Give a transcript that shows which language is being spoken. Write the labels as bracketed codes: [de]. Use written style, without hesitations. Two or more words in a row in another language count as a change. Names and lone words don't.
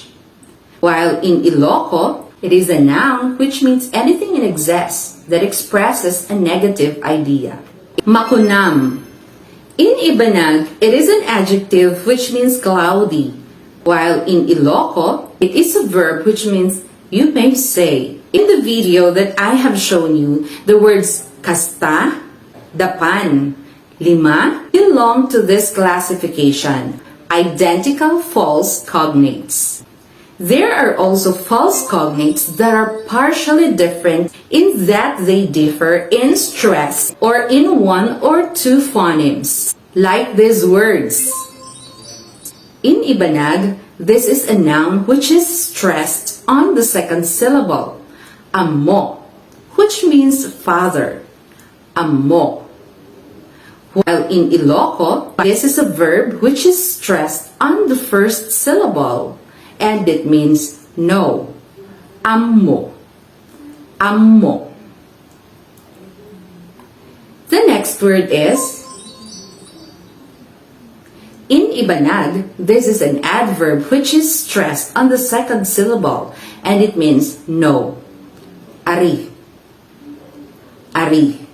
[en] While in Iloko, it is a noun which means anything in excess that expresses a negative idea. Makunam. In Ibanag, it is an adjective which means cloudy, while in Iloko, it is a verb which means you may say. In the video that I have shown you, the words [ilo] kasta, dapan, lima [en] belong to this classification, identical false cognates. There are also false cognates that are partially different in that they differ in stress or in one or two phonemes, like these words. In Ibanag, this is a noun which is stressed on the second syllable, amo, which means father, amo. While in Iloko, this is a verb which is stressed on the first syllable, and it means no, [ilo] ammo, ammo. [en] The next word is, in Ibanag, this is an adverb which is stressed on the second syllable, and it means no, [ibg] ari, ari.